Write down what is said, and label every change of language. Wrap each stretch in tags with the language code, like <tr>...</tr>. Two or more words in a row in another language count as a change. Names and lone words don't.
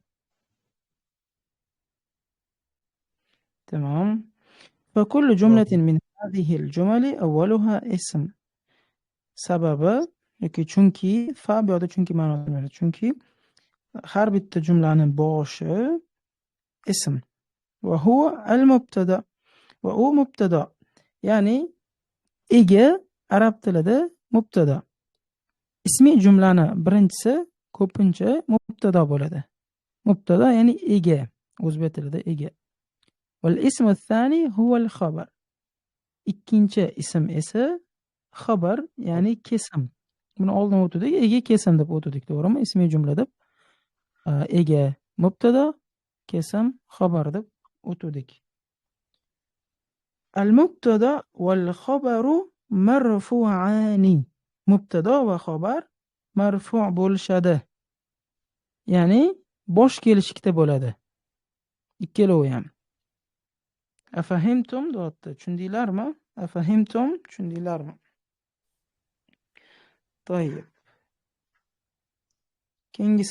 <ar>تمام. فكل جملة من هذه الجمل أولها اسم.</ar> <uz>sababi yoki chunki fa bu yoqda chunki ma'nosini beradi. Chunki har bitta jumlani boshi ism</uz> <ar>وهو المبتدأ</ar> <uz>va u mubtada. Ya'ni ega arab tilida mubtada. Ismiy jumlani birinchisi ko'pincha mubtada bo'ladi. Mubtada ya'ni ega, o'zbek tilida ega.</uz> <ar>والاسم الثاني هو الخبر.</ar> <uz>Ikkinchi ism esa xabar, ya'ni kesim. Buni oldin o'tdik, ega kesim deb o'tdik, to'g'rimi? Ismiy jumla deb ega mubtada, kesim xabar deb o'tdik.</uz> <ar>المبتدأ والخبر مرفوعان.</ar> <uz>Mubtada va xabar marfu' bo'lishadi. Ya'ni bosh kelishlikda bo'ladi. Ikkalovi ham. Afahimtum deyapti. Tushundinglarmi? Afahimtum, tushundinglarmi? طيب. Keyingisi.</uz>